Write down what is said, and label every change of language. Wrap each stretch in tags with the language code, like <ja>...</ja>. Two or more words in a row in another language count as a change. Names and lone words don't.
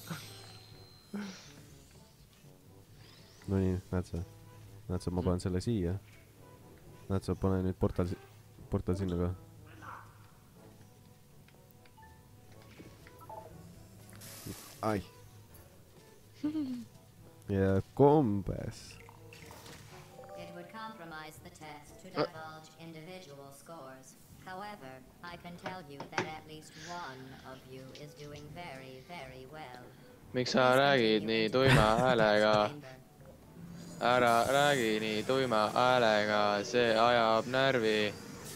<et>No nii, näed sa? Näed sa, ma panen selle siia. Näed sa, pane nüüd portal sinna ka. Ai. Ja kombes.</et> <en>It would compromise the test to divulge individual scores. However, I can tell you that at least one of you is doing very, very well.</en> <et>Miks sa räägid nii tuima häälega? Ära räägi nii tuima häälega, see ajab närvi.</et>